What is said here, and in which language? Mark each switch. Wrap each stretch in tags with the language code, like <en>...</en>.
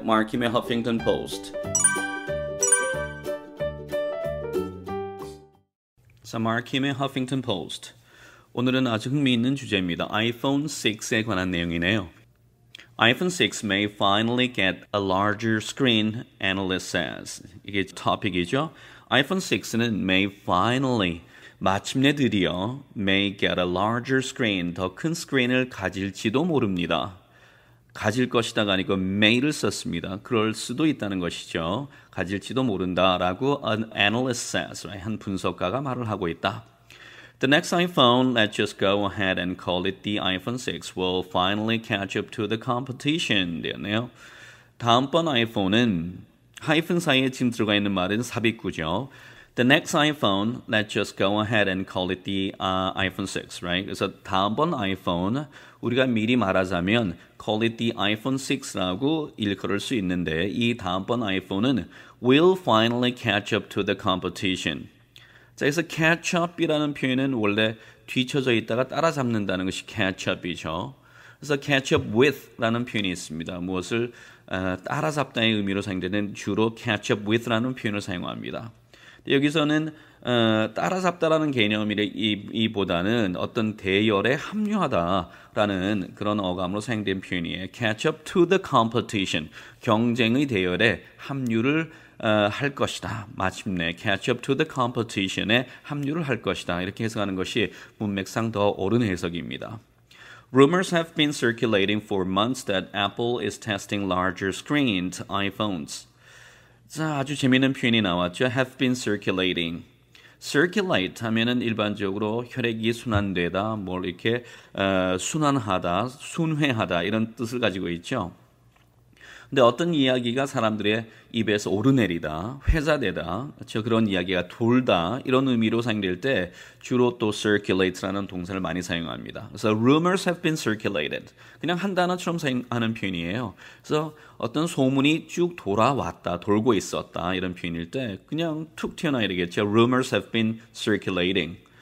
<ko>마르킴의 허핑턴 포스트. 자, 마르킴의 허핑턴 포스트. 오늘은 아주 흥미있는 주제입니다. 아이폰 6에 관한 내용이네요.</ko> <en>iPhone 6 may finally get a larger screen, analyst says.</en> <ko>이게 토픽이죠. iPhone 6는 may finally, 마침내 드디어</ko> <en>may get a larger screen,</en> <ko>더 큰 스크린을 가질지도 모릅니다. 가질 것이다가 아니고 may를 썼습니다. 그럴 수도 있다는 것이죠. 가질지도 모른다라고</ko> <en>an analyst says,</en> <ko>한 분석가가 말을 하고 있다.</ko> <en>The next iPhone, let's just go ahead and call it the iPhone 6, will finally catch up to the competition.</en> <ko>되었네요. 다음번 아이폰은 하이픈 사이에 지금 들어가 있는 말은 삽입구죠.</ko> <en>The next iPhone, let's just go ahead and call it the iPhone 6, right?</en> <ko>그래서 다음번 아이폰, 우리가 미리 말하자면</ko> <en>call it the iPhone 6</en> <ko>라고 일컬을 수 있는데 이 다음번 아이폰은</ko> <en>will finally catch up to the competition.</en> <ko>자, 그래서 catch up이라는 표현은 원래 뒤쳐져 있다가 따라잡는다는 것이 catch up이죠. 그래서 catch up with라는 표현이 있습니다. 무엇을 따라잡다의 의미로 사용되는 주로 catch up with라는 표현을 사용합니다. 여기서는 따라잡다라는 개념이보다는 어떤 대열에 합류하다라는 그런 어감으로 사용된 표현이에요.</ko> <en>catch up to the competition,</en> <ko>경쟁의 대열에 합류를 할 것이다. 마침내</ko> <en>catch up to the competition</en> <ko>에 합류를 할 것이다. 이렇게 해석하는 것이 문맥상 더 옳은 해석입니다.</ko> <en>Rumors have been circulating for months that Apple is testing larger screened iPhones.</en> <ko>자, 아주 재미있는 표현이 나왔죠.</ko> <en>have been circulating.</en> <ko>circulate 하면은 일반적으로 혈액이 순환되다, 뭘 이렇게 순환하다, 순회하다 이런 뜻을 가지고 있죠. 근데 어떤 이야기가 사람들의 입에서 오르내리다, 회자되다, 그렇죠? 그런 이야기가 돌다 이런 의미로 사용될 때 주로 또 circulate라는 동사를 많이 사용합니다.</ko> <en>그래서 rumors have been circulated.</en> <ko>그냥 한 단어처럼 사용하는 표현이에요. 그래서 어떤 소문이 쭉 돌아왔다, 돌고 있었다 이런 표현일 때 그냥 툭 튀어나와야 되겠죠.</ko> <en>Rumors have been circulating.</en>